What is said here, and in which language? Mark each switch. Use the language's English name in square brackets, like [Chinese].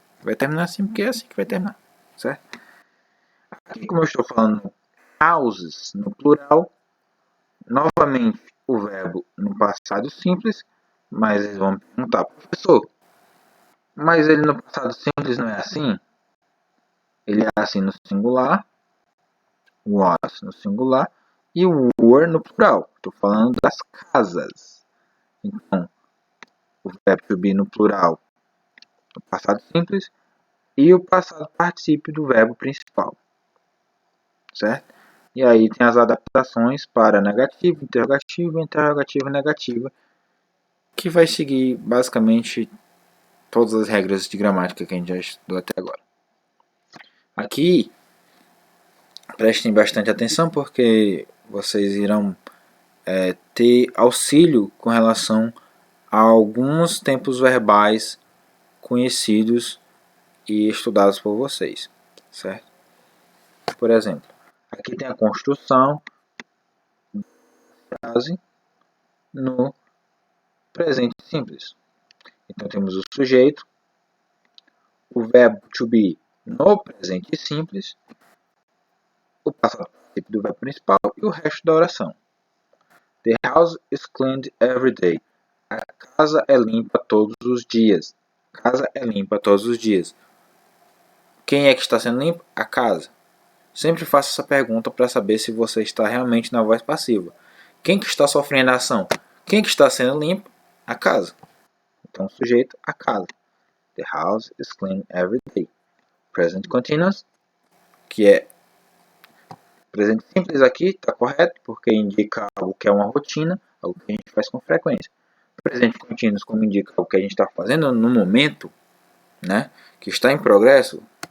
[Portuguese] Vai terminar assim porque é assim que vai terminar, certo? Aqui, como eu estou falando houses no plural, novamente o verbo no passado simples, mas eles vão perguntar, professor, mas ele no passado simples não é assim? Ele é assim no singular, was no singular e o were no plural. Estou falando das casas. Então, o verbo to be no plural, no passado simples, e o passado particípio do verbo principal, certo? E aí tem as adaptações para negativo, interrogativo, negativa, que vai seguir basicamente todas as regras de gramática que a gente já estudou até agora. Aqui, prestem bastante atenção porque vocês irão ter auxílio com relação a alguns tempos verbais conhecidos e estudados por vocês, certo? Por exemplo, aqui tem a construção da frase no presente simples. Então temos o sujeito, o verbo to be no presente simples, o passado particípio do verbo principal e o resto da oração. [English] The house is cleaned every day. [Portuguese] A casa é limpa todos os dias. A casa é limpa todos os dias. Quem é que está sendo limpo? A casa. Sempre faça essa pergunta para saber se você está realmente na voz passiva. Quem que está sofrendo a ação? Quem que está sendo limpo? A casa. Então, sujeito, a casa. [English] The house is clean every day. [Portuguese] Present continuous, que é presente simples aqui, está correto, porque indica algo que é uma rotina, algo que a gente faz com frequência. Presente continuous, como indica algo que a gente está fazendo no momento, né, que está em progresso.